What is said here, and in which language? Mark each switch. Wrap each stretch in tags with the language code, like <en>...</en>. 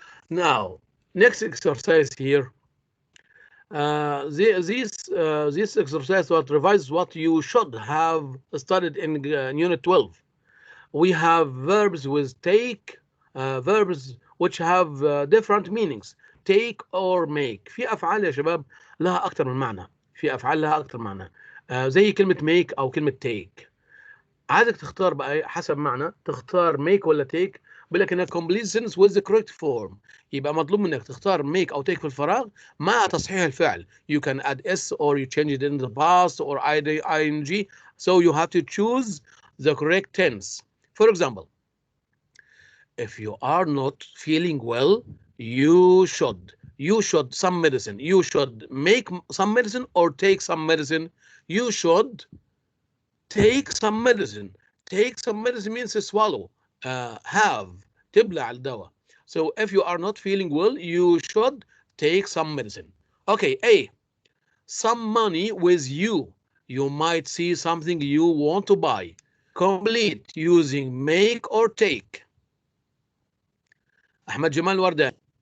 <en>Now, next exercise here. This exercise what revises what you should have studied in Unit 12. We have verbs with take, verbs which have different meanings. Take or make.</en> <ar>في أفعال يا شباب لها أكثر من معنى. في أفعال لها أكثر من معنى. زي كلمة make أو كلمة take. عايزك تختار بقى حسب معنى تختار make ولا take. بيقول لك انها</ar> <en>complete sentence with the correct form.</en> <ar>يبقى مطلوب منك تختار make او take في الفراغ مع تصحيح الفعل.</ar> <en>You can add s or you change it in the past or ing. So you have to choose the correct tense. For example, if you are not feeling well, you should some medicine. You should make some medicine or take some medicine. You should take some medicine. Take some medicine means to swallow.</en> <ar>Have تبلع الدواء.</ar> <en>So if you are not feeling well, you should take some medicine. Okay, A. Some money with you. You might see something you want to buy. Complete using make or take. Ahmed Jamal Wardan.</en>